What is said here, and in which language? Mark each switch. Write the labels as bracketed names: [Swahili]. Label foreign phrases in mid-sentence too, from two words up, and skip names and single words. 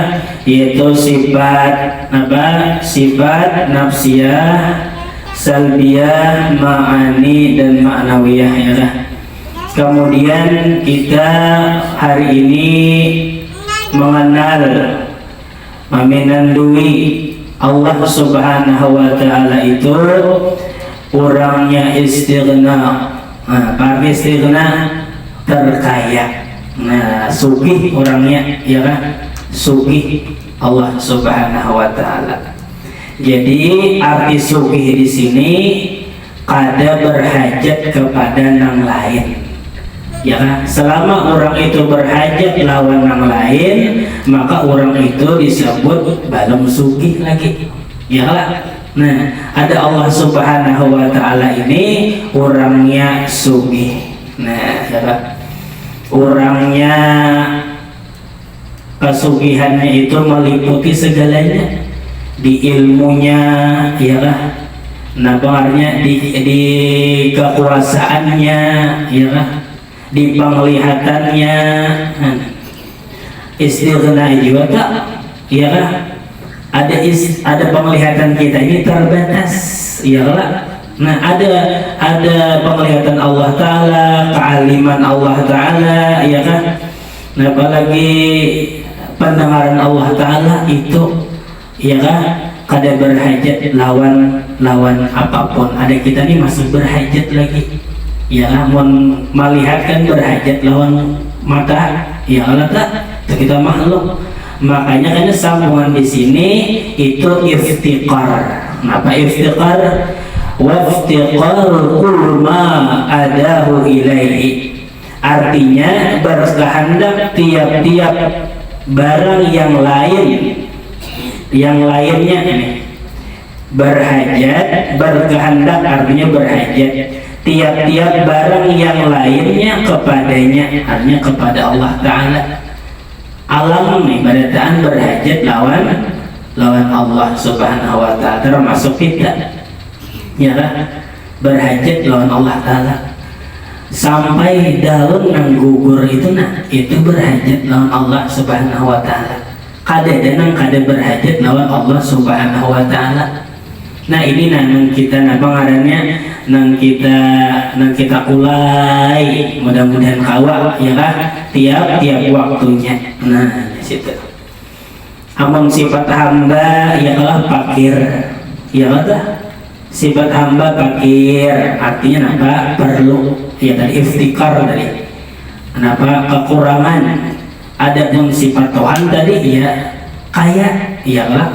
[Banjar] Yaitu sifat apa? Sifat nafsiyah, salbiyah, ma'ani dan ma'nawiyah, ya kan? Kemudian kita hari ini mengenal meminandui Allah Subhanahu wa ta'ala itu orangnya istighna. Nah, istighna terkaya. Nah, sugih orangnya, ya kan? Sugih Allah Subhanahu wa ta'ala. Jadi arti sugih di sini kada berhajat kepada yang lain, ya kan? Selama orang itu berhajat lawan yang lain, maka orang itu disebut balem sugih lagi, ya kan? Nah, ada Allah Subhanahu wa ta'ala ini orangnya sugih. Nah, ya kan? Orangnya kesugihannya itu meliputi segalanya. Di ilmunya, ya kan? Nah, pengaruhnya di kekuasaannya, ya kan? Di penglihatannya. Istighna juga tak, ya kan? Ada penglihatan kita ini terbatas, ya kan? Nah, ada penglihatan Allah Ta'ala, kealiman Allah Ta'ala, ya kan? Nah, apalagi pendengaran Allah Ta'ala itu, ya kan, kada berhajat lawan apapun. Ada kita nih masih berhajat lagi, ya kan? Melihat kan berhajat lawan mata, ya Allah tak, kita makhluk. Makanya kan sambungan di sini itu iftiqar. Apa iftiqar? [Arabic] وافتقار كل ما عداه إليه. [Banjar] Artinya berkehendak tiap-tiap barang yang lainnya nih, berhajat, berkehendak artinya berhajat tiap-tiap barang yang lainnya kepadanya, artinya kepada Allah Ta'ala. Alam nih barataan berhajat lawan Allah Subhanahu wa ta'ala, termasuk kita, ya kan? Berhajat lawan Allah Ta'ala. Sampai daun yang gugur itu, nah, itu berhajat lawan Allah Subhanahu wa ta'ala. Kada berhajat lawan Allah Subhanahu wa ta'ala. Nah, ini nang kita pengarannya nang kita ulai, mudah-mudahan kawa, ya kan? Tiap waktunya. Nah, di situ. Among sifat hamba ialah fakir, ya kan? Sifat hamba fakir artinya apa? Perlu, ya tadi iftikar tadi. Kenapa? Kekurangan. Adapun sifat Tuhan tadi ya kaya, iyalah.